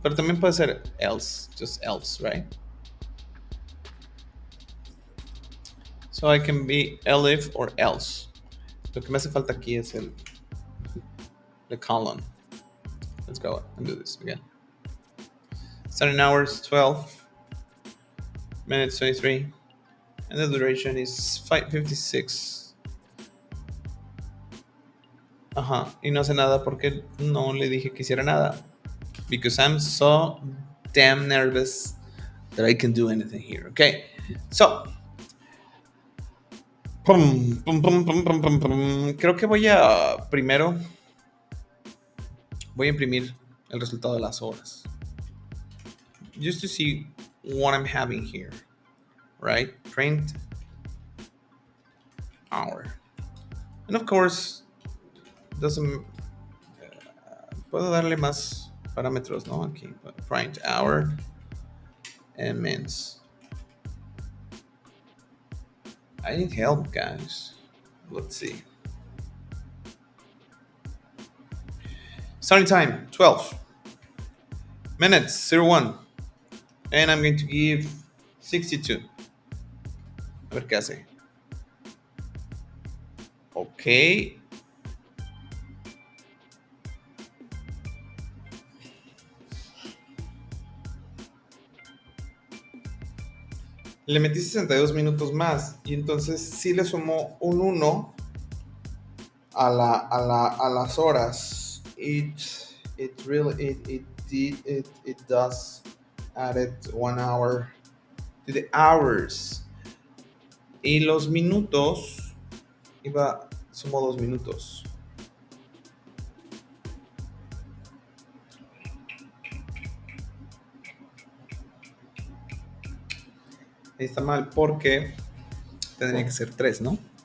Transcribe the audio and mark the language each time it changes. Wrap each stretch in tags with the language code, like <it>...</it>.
<es>Pero también puede ser else,</es> <en>just else, right? So I can be elif or else.</en> <es>Lo que me hace falta aquí es</es> <en>the column. Let's go and do this again. Starting hours 12 minutes 23, and the duration is 5:56.</en> <es>Ajá, y no hace nada porque no le dije que hiciera nada.</es> <en>Because I'm so damn nervous that I can do anything here. Okay, so pum, pum, pum, pum, pum, pum, pum.</en> <es>Creo que voy a imprimir el resultado de las horas.</es> <en>Just to see what I'm having here, right? Print hour. And of course, doesn't</en> <es>puedo darle más parámetros, ¿no?</es> <en>Aquí, print hour and minutes. I need help, guys. Let's see. Starting time 12 minutes 01, and I'm going to give 62.</en> <es>A ver qué hace.</es> <en>Ok.</en> <es>Le metí 62 minutos más y entonces sí le sumó un 1 a las horas.</es> <en>It really it does added 1 hour to the hours.</en> <es>Y los minutos sumó 2 minutos. Está mal porque tendría que ser 3, ¿no?</es>